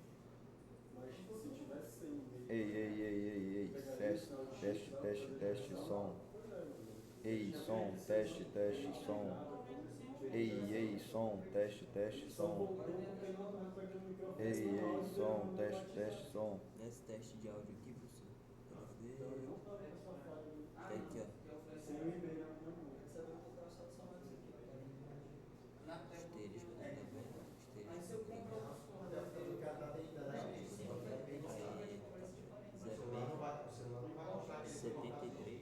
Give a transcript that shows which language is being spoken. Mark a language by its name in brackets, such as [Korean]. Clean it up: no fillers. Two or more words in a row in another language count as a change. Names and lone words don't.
[Portuguese] Ei, ei, ei, ei, ei. Teste, teste, teste, teste, som. Ei, som, teste, teste, som. Ei, ei, som, teste, teste, som. Ei, ei, som, teste, teste, som. Esse teste de áudio aqui, professor. Tá aqui, ó. Asterisco da tabela. Asterisco. 73.